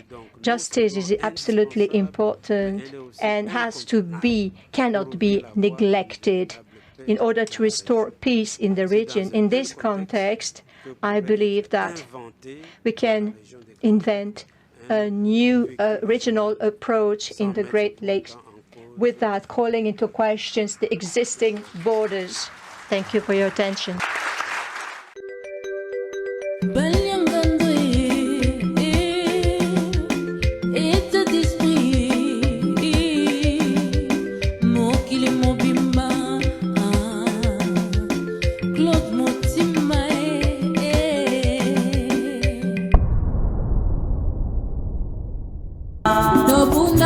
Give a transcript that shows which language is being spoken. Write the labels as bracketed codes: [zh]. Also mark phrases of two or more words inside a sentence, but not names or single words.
[en] Justice is absolutely important and cannot be neglected in order to restore peace in the region. In this context, I believe that we can invent a new regional approach in the Great Lakes without calling into question the existing borders. Thank you for your attention. Balia Ngando, état d'esprit, mokili mobimba, Claude Motima, Dobunga